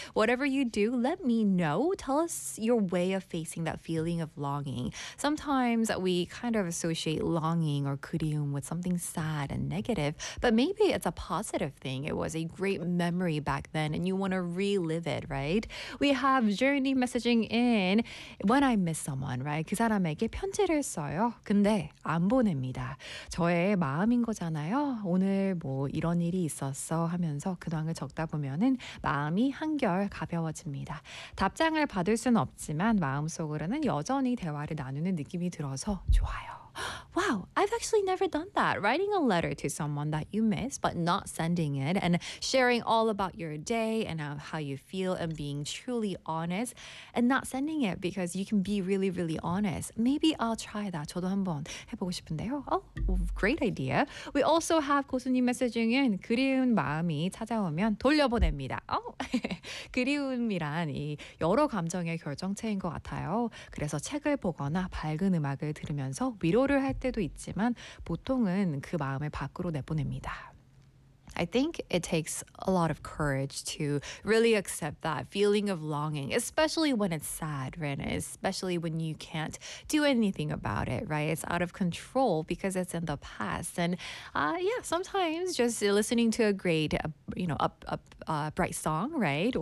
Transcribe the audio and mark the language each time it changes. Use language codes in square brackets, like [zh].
[en] Whatever you do, let me know. Tell us your way of facing that feeling of longing. Sometimes we kind of associate longing or 그리움 with something sad and negative, but maybe it's a positive thing. It was a great memory back then and you want to relive it, right? We have Journey messaging in, when I miss someone, right? [ko] 그 사람에게 편지를 써요. 근데 안 보냅니다. 저의 마음인 거잖아요. 오늘 뭐 이런 일이 있었어 하면서 근황을 적다 보면은 마음이 한결 가벼워집니다. 답장을 받을 순 없지만 마음속으로는 여전히 대화를 나누는 느낌이 들어서 좋아요. [en] Wow, I've actually never done that. Writing a letter to someone that you miss, but not sending it and sharing all about your day and how you feel and being truly honest and not sending it because you can be really, really honest. Maybe I'll try that. [ko] 저도 한번 해보고 싶은데요. [en] Oh, great idea. We also have 고수님 messaging in. [ko] 그리운 마음이 찾아오면 돌려보냅니다. Oh, 그리움이란 이 여러 감정의 결정체인 것 같아요. 그래서 책을 보거나 밝은 음악을 들으면서 위로를 할 때도 있지만 보통은 그 마음을 밖으로 내보냅니다. [en] I think it takes a lot of courage to really accept that feeling of longing, especially when it's sad, right? Especially when you can't do anything about it, right? It's out of control because it's in the past. And sometimes just listening to a great, bright song, right?